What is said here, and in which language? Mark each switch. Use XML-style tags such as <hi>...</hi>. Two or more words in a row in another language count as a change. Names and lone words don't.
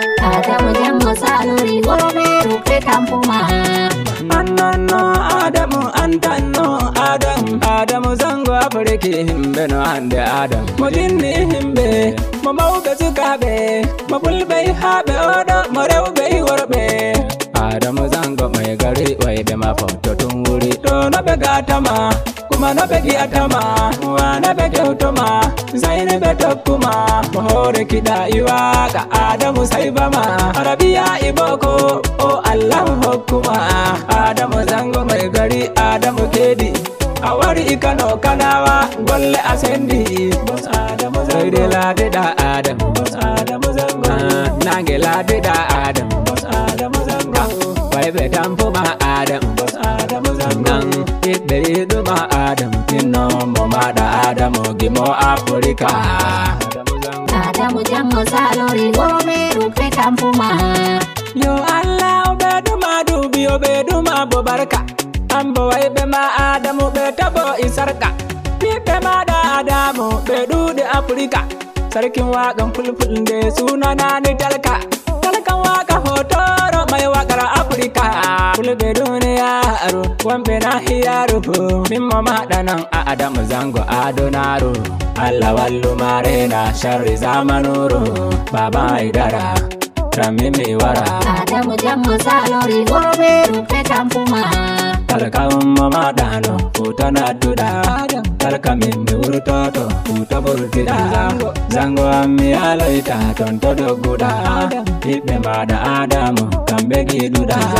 <ff>Adamu Zango salori worɓe ɗuɓɓe tampuma. Anno, anno, Adamu, antanno, Adamu. Adamu Zango Afiriki himɓe no hande Adamu. Mo jinni himɓe, mo mawɓe sukaɓe, mo fulɓe haaɓe oɗo, mo rewɓe worɓe. Adamu Zango</ff> <ha>mai gari</ha> <ff>wayɓe ma foto tun wuri. To no ɓe gatama, kuma no ɓe gi'atama, wa no ɓe gewtoma, zaini ɓe tokkuma. Mo hoore kiɗa i waƙa, Adamu saibama. Arabiya i boko, o Allah hokkuma. Adamu Zango</ff> <ha>mai gari,</ha> <ff>Adamu kedi. A wari i Kano Kanawa, golle a sendi. Boss Adamu Zango. Leydi laatiɗa Adamu. Boss Adamu Zango. Ah, nange laatiɗa Adamu. Boss Adamu Zango. Wayɓe tampuma Adamu. Boss Adamu Zango. Nan ɓiɓɓe yiɗuma Adamu. Inno mo maɗa Adamu gimo Afrika. Adamu Zango. Adamu Zango salori worɓe ɗuɓɓe tampuma. Yo Allah o ɓeɗuma duuɓi o ɓeɗuma bo barka. Ambo wayɓe ma Adamu ɓe tabo i sarka. Ɓiɓɓe maɗa Adamu ɓe ɗuuɗe Afrika.</ff> <ha>Sarkin waƙan fulfulde sunanani talka.</ha> <ff>Talkan waƙa hotoro</ff> <ha>mai waƙar Afrika.</ha> <ff>Fulɓe duniyaru wonɓe nahiyaru fu. Min mo maɗa nan a Adamu Zango adonaru. Allah wallu marena sharri zamanuru. Baba Aidara, Rami mi wara. Adamu Zango salori worɓe ɗuɓɓe tampuma. Talka umma maɗa no, futa na duɗa. Talka min mi wurtoto, futa burtiɗa. Zango am mi aloita, ton to dogguɗa. Ɓiɓɓe maɗa Adamu, kamɓe giɗuɗa.</ff>